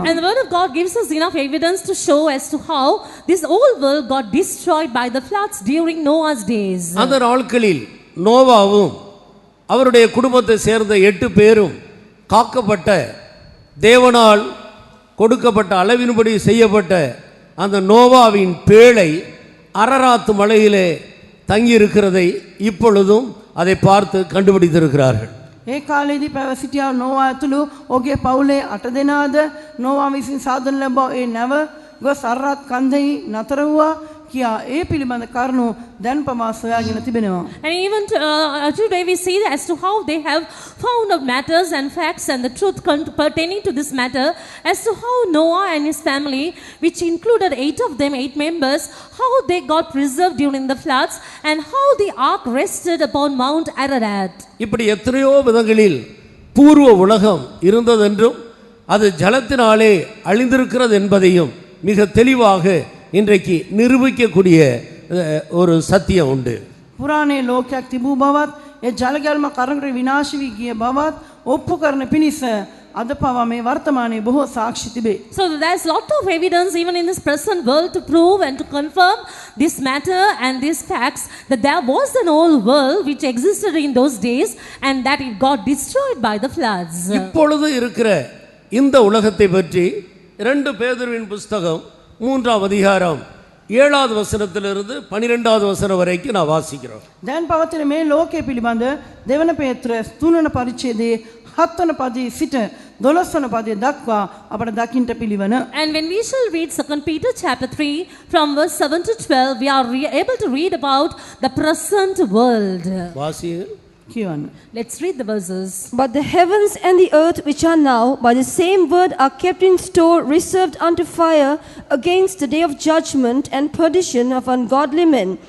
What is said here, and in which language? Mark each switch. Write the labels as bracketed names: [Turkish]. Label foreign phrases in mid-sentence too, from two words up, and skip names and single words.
[English] And the word of God gives us enough evidence to show as to how this old world got destroyed by the floods during Noah's days. [Tamil] அந்த நாட்களில் நோவாவும் அவருடைய குடும்பத்தை சேர்ந்த 8 பேரும் காக்கப்பட்ட தேவனால் கொடுக்கப்பட்ட அளவின்படி செய்யப்பட்ட அந்த நோவாவின் பேழை அரராத்து மலையிலே தங்கியிருக்கிறதை இப்பொழுதும் அதை பார்த்து கண்டுபிடித்திருக்கிறார்கள். [Sinhala] ඒ කාලේදී පැව සිටියා නෝවා ඇතුළු ඔහුගේ පවුලේ 8 දෙනාද නෝවා විසින් සාදන ලැබුවා ඒ නැව ගොස් අරරත් කන්දෙහි නතර වූවා කියා ඒ පිළිබඳ කරුණු දැන් පවා සොයාගෙන තිබෙනවා. [English] And even today we see as to how they have found out matters and facts and the truth pertaining to this matter as to how Noah and his family, which included 8 members, how they got preserved during the floods and how the ark rested upon Mount Ararat. [Tamil] இப்படி எத்தனையோ விதங்களில் பூர்வ உலகம் இருந்ததென்றும் அது ஜலத்தினாலே அழிந்திருக்கிறது என்பதையும் மிக தெளிவாக இன்றைக்கு நிரூபிக்கக்கூடிய ஒரு சத்தியம் உண்டு. [Sinhala] පුරාණයේ ලෝකයක් තිබූ බවත් ඒ ජලගැල්ම කරකට විනාශ වී ගිය බවත් ඔප්පු කරන පිණිස අද පවා මේ වර්තමානයේ බොහෝ සාක්ෂි තිබේ. [English] So there's a lot of evidence even in this present world to prove and to confirm this matter and these facts that there was an old world which existed in those days and that it got destroyed by the floods. [Tamil] இப்பொழுது இருக்கிற இந்த உலகத்தை பற்றி 2 பேதுருவின் புத்தகம் 3ஆம் அதிகாரம் 7வது வசனத்திலிருந்து 12வது வசனம் வரைக்கும் நான் வாசிக்கிறோம். [Sinhala] දැන් පවතින මේ ලෝකයේ පිළිබඳ දෙවන පේත්‍රස් 3 වන පරිච්ඡේදයේ 7 වන පදයේ සිට 12 වන පදයේ දක්වා අපට දකින්න පිළිවන. [English] And when we shall read 2 Peter chapter 3 from verse 7 to 12, we are able to read about the present world. [Tamil] வாசியுங்கள். [Sinhala] කියවන්න. [English] Let's read the verses. But the heavens and the earth which are now by the same word are kept in store, reserved unto fire against the day of judgment and perdition of ungodly men.